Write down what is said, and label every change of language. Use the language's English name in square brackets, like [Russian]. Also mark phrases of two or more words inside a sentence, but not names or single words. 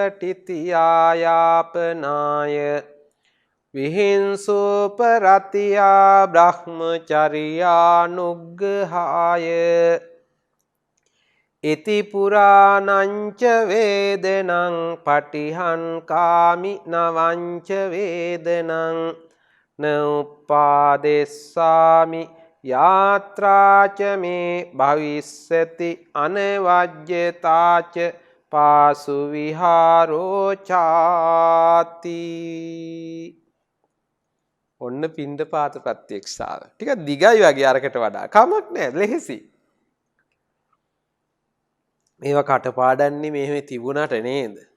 [Pali] තිතියායාපනාය විහිංසෝපරතියා බ්‍රහ්මචර්යානුග්ගහාය ඉති පුරාණංච වේදනං පටිහං කාමි නවංච වේදනං න උප්පාදෙස්සාමි යාත්‍රාච මේ භවිස්සති අනවජ්‍යතාච පාසු විහාරෝ චාති. [Sinhala] ඔන්න පිණ්ඩපාත ප්‍රත්‍යක්ෂාව. ටිකක් දිගයි වගේ අරකට වඩා. කමක් නැහැ ලෙහෙසි. මේවා කටපාඩන්නේ මෙහෙම තිබුණාට නේද?